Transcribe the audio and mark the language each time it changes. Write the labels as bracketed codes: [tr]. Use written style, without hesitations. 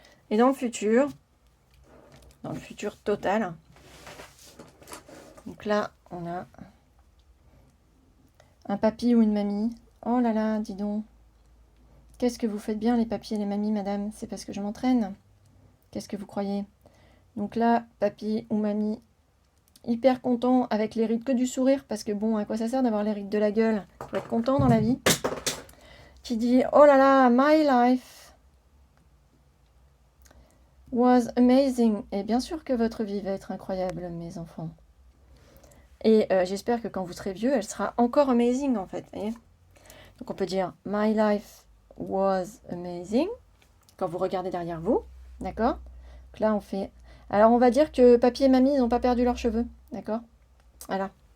[fr] Et dans le futur total, donc là, on a un papy ou une mamie. Oh là là, dis donc. Qu'est-ce que vous faites bien les papys et les mamies, madame? C'est parce que je m'entraîne. Qu'est-ce que vous croyez? Donc là, papy ou mamie, hyper content avec les rides que du sourire, parce que bon, à quoi ça sert d'avoir les rides de la gueule? Faut être content dans la vie. Qui dit, oh là là, [en] my life was amazing. [fr] Et bien sûr que votre vie va être incroyable, mes enfants. Et j'espère que quand vous serez vieux, elle sera encore amazing en fait. Voyez. Donc on peut dire [en] my life was amazing [fr] quand vous regardez derrière vous, d'accord? Donc là on fait. Alors on va dire que papy et mamie ils n'ont pas perdu leurs cheveux, d'accord? Voilà.